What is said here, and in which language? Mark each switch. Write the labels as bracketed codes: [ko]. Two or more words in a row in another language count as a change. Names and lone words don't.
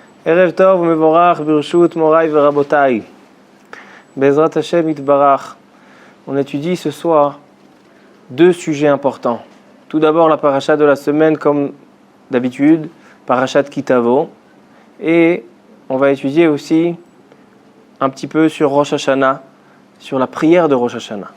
[he] ערב טוב מבורך ברשות מוריי ורבותיי. בעזרת השם יתברך. [fr] On étudie ce soir deux sujets importants. Tout d'abord la paracha de la semaine comme d'habitude, parachat Kitavo. Et on va étudier aussi un petit peu sur Rosh Hashanah, sur la prière de Rosh Hashanah.